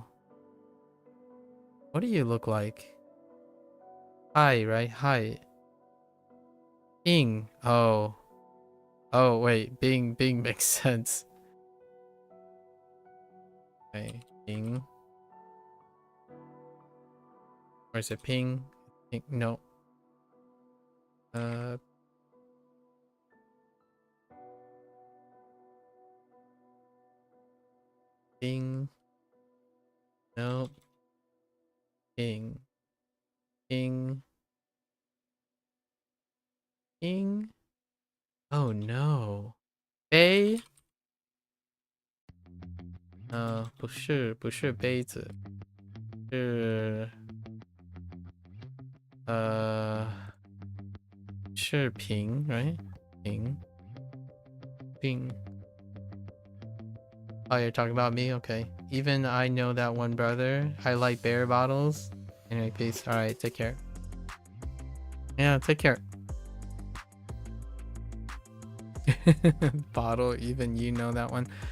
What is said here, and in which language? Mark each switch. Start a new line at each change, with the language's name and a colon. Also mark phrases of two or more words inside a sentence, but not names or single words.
English: What do you look like? Hi, right? Hi. Bing. Oh, wait. Bing makes sense. Okay, Bing. Or is it ping? Ping? No. Bing. No. Bing. Bing. Bing. Oh no.
Chinese: 杯？不是杯子，是是瓶 right？瓶 Bing.
English: Oh, you're talking about me? Okay. Even I know that one, brother. I like bear bottles. Anyway, peace. Alright, take care. Yeah, take care. Bottle, even you know that one.